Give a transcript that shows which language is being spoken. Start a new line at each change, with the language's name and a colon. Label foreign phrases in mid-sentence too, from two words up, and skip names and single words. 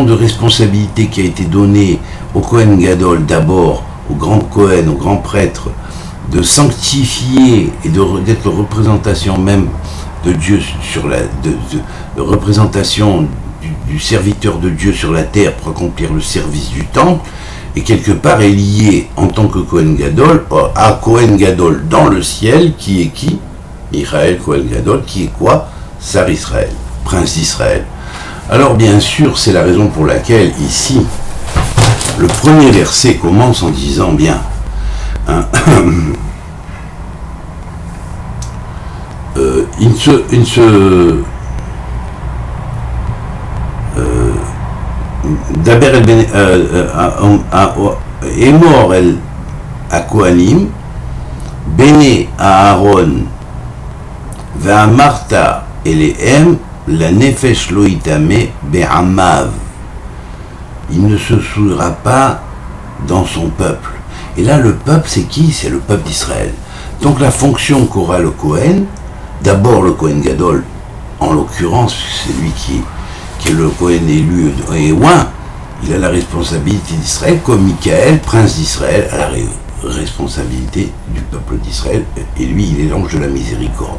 French: de responsabilité qui a été donnée au
Hebrew: כהן גדול,
French: d'abord au grand Kohen, au grand prêtre, de sanctifier et d'être la représentation même de Dieu sur la représentation du serviteur de Dieu sur la terre pour accomplir le service du temple, et quelque part est lié en tant que
Hebrew: כהן גדול
French: à
Hebrew: כהן גדול
French: dans le ciel, qui est qui? Michael
Hebrew: כהן גדול,
French: qui est quoi?
Hebrew: שר ישראל,
French: prince d'Israël. Alors bien sûr, c'est la raison pour laquelle ici le premier verset commence en disant bien
Hebrew: דבר אמור אל הכהנים בני אהרן ואמרת אליהם לנפש לא יטמא בעמיו.
French: Il ne se souillera pas dans son peuple. Et là, le peuple, c'est qui? C'est le peuple d'Israël. Donc la fonction qu'aura le Kohen, d'abord le
Hebrew: כהן גדול,
French: en l'occurrence, c'est lui qui est le Kohen élu et oint, il a la responsabilité d'Israël, comme Michael, prince d'Israël, a la responsabilité du peuple d'Israël, et lui, il est l'ange de la miséricorde.